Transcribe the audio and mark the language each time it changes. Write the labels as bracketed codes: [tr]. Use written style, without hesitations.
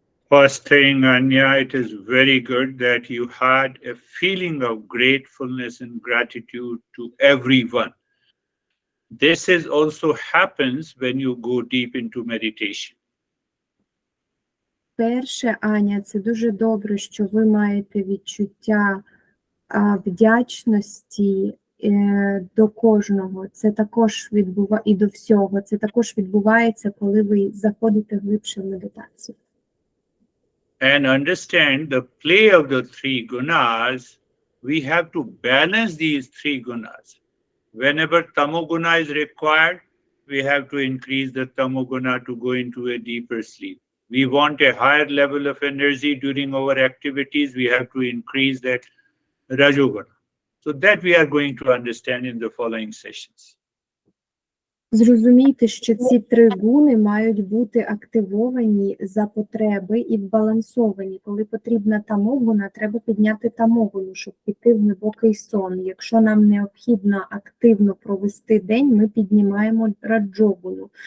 [en] First thing, Anya, it is very good that you had a feeling of gratefulness and gratitude to everyone. This is also happens when you go deep into meditation. [uk] Перше, Аня, це дуже добре, що ви маєте відчуття вдячності до кожного. Це також і до всього. Це також відбувається, коли ви заходите глибше в медитацію. [en] And understand the play of the three gunas, we have to balance these three gunas. Whenever tamoguna is required, we have to increase the tamoguna to go into a deeper sleep. We want a higher level of energy during our activities, we have to increase that rajoguna. So that we are going to understand in the following sessions. [uk] Зрозумійте, що ці три гуни мають бути активовані за потреби і вбалансовані. Коли потрібна тамогуна, треба підняти тамогуну, щоб піти в глибокий сон. Якщо нам необхідно активно провести день, ми піднімаємо раджогуну.